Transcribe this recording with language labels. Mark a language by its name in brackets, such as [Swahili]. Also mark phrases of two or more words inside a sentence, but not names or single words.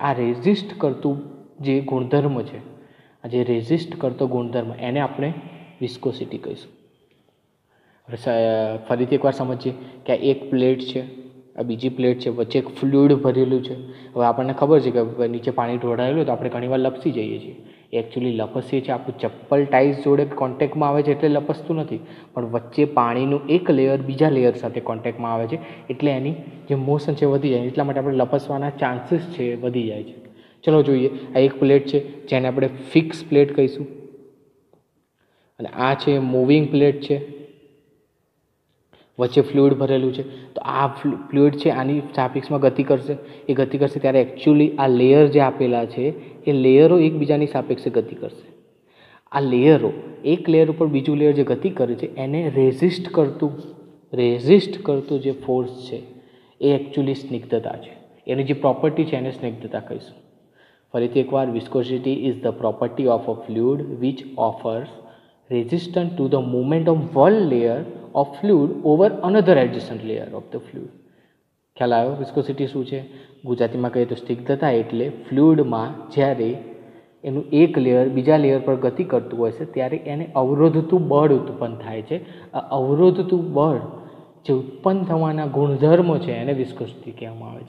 [Gujarati] આ રેઝિસ્ટ કરતું જે ગુણધર્મ છે, આ જે રેઝિસ્ટ કરતો ગુણધર્મ, એને આપણે વિસ્કોસિટી કહીશું. ફરીથી એકવાર સમજીએ કે આ એક પ્લેટ છે, આ બીજી પ્લેટ છે, વચ્ચે એક ફ્લુઇડ ભરેલું છે. હવે આપણને ખબર છે કે નીચે પાણી ઢોળાયેલું તો આપણે ઘણીવાર લપસી જઈએ છીએ. એક્ચ્યુઅલી લપસીએ છે આપણું ચપ્પલ ટાઇલ્સ જોડે કૉન્ટેક્ટમાં આવે છે એટલે લપસતું નથી, પણ વચ્ચે પાણીનું એક લેયર બીજા લેયર સાથે કૉન્ટેક્ટમાં આવે છે એટલે એની જે મોશન છે વધી જાય, એટલા માટે આપણે લપસવાના ચાન્સીસ છે વધી જાય છે। ચલો જોઈએ, આ એક પ્લેટ છે જેને આપણે [English] fix plate [Gujarati] કહીશું અને આ છે [English] moving plate [Gujarati] છે, વચ્ચે ફ્લુઇડ ભરેલું છે। તો આ ફ્લુઇડ છે આની સાપેક્ષમાં ગતિ કરશે, એ ગતિ કરશે ત્યારે એકચ્યુઅલી આ લેયર જે આપેલા છે એ લેયરો એકબીજાની સાપેક્ષે ગતિ કરશે। આ લેયરો એક લેયર ઉપર બીજું લેયર જે ગતિ કરે છે એને રેઝિસ્ટ કરતું જે ફોર્સ છે એ એકચ્યુઅલી સ્નિગ્ધતા છે, એની જે પ્રોપર્ટી છે એને સ્નિગ્ધતા કહીશું। ફરીથી એકવાર, [English] viscosity is the property of a fluid which offers resistance to the movement of one layer of fluid over another adjacent layer of the fluid। [Gujarati] ખ્યાલ આવ્યો? વિસ્કોસિટી શું છે? ગુજરાતીમાં કહીએ તો સ્નિગ્ધતા એટલે ફ્લુઇડમાં જ્યારે એનું એક લેયર બીજા લેયર પર ગતિ કરતું હોય છે ત્યારે એને અવરોધતું બળ ઉત્પન્ન થાય છે। આ અવરોધતું બળ જે ઉત્પન્ન થવાના ગુણધર્મો છે એને વિસ્કોસિટી કહેવામાં આવે છે।